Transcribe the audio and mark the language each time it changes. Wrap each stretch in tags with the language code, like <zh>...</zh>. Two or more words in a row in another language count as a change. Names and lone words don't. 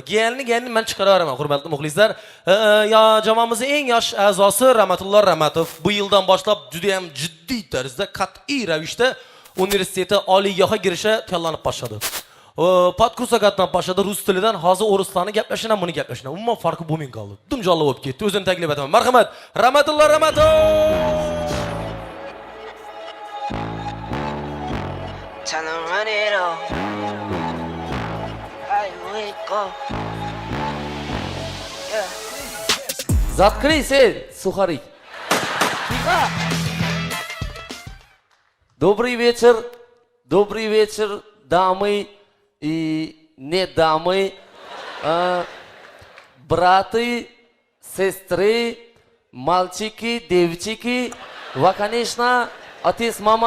<uz>Gelni men chiqaraveraman, hurmatli muxlislar. Ya jamoamizning eng yosh a'zosi Rahmatulloh Ramatov bu yildan boshlab juda ham jiddiy tarzda qat'iy ravishda universiteti oliygohga kirishga tayyorlanib boshladi. Podkursa qatnab boshladi rus tilidan, hozir o'rislarni gaplashina, buni gaplashina. Umuman farqi bo'lmay qoldi. Dumjolli bo'lib ketdi. O'zini taklif etaman. Marhamat, Rahmatulloh Ramatov.</uz> <en>Time to run it all. I wake up. Yeah.</en> <ru>Заткни sen, сухарик. Добрый вечер, дамы и не дамы, браты, сестры, мальчики, девчики, и, конечно, отец, мама.</ru>